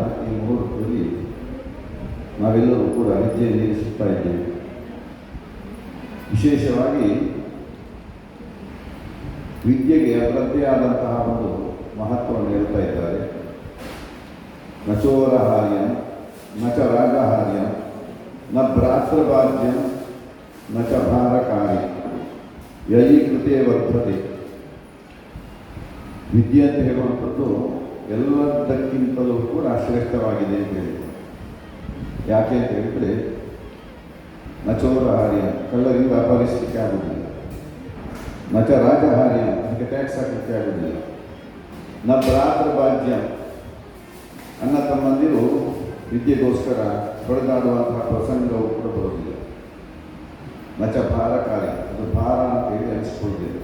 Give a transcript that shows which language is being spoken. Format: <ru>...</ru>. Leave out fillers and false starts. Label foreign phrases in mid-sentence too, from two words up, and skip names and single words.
<kn>ಈ ಮುಹೂರ್ತದಲ್ಲಿ ನಾವೆಲ್ಲರೂ ಕೂಡ ಹೆಜ್ಜೆಯನ್ನು ಇರಿಸುತ್ತಾ ಇದ್ದೇವೆ. ವಿಶೇಷವಾಗಿ ವಿದ್ಯೆಗೆ ಅದರದ್ದೇ ಆದಂತಹ ಒಂದು ಮಹತ್ವವನ್ನು ಹೇಳ್ತಾ ಇದ್ದಾರೆ.</kn> <sa>ನಚೋರಹಾರ್ಯಂ ನಚ ರಾಜಹಾರ್ಯಂ ನ ಭ್ರಾತೃಭಾಜ್ಯಂ ನಚ ಭಾರಕಾರಿ ಯಯಿ ಕೃತೆ ವರ್ತತೆ.</sa> <kn>ವಿದ್ಯೆ ಅಂತ ಹೇಳುವಂಥದ್ದು ಎಲ್ಲದಕ್ಕಿಂತಲೂ ಕೂಡ ಶ್ರೇಷ್ಠವಾಗಿದೆ ಅಂತ ಹೇಳಿದರು. ಯಾಕೆ ಅಂತ ಹೇಳಿದರೆ, ನಚೋರಹಾರ್ಯ ಕಳ್ಳರಿಂದ ಅಪಹರಿಸಲಿಕ್ಕೆ ಆಗುವುದಿಲ್ಲ,</kn> <sa>ನಚ ರಾಜಹಾರ್ಯ</sa> <kn>ಅದಕ್ಕೆ ಟ್ಯಾಕ್ಸ್ ಹಾಕಲಿಕ್ಕೆ ಆಗುವುದಿಲ್ಲ,</kn> <sa>ನ ಭ್ರಾತೃಭಾಜ್ಯ</sa> <kn>ಅಣ್ಣ ತಮ್ಮಂದಿರು ವಿದ್ಯೆಗೋಸ್ಕರ ಹೊಡೆದಾಡುವಂತಹ ಪ್ರಸಂಗವು ಕೂಡ ಬರುವುದಿಲ್ಲ,</kn> <sa>ನಚ ಭಾರಕಾರಿ</sa> <kn>ಅದು ಭಾರ ಅಂತ ಹೇಳಿ ಅನಿಸ್ಕೊಳ್ತೇವೆ.</kn>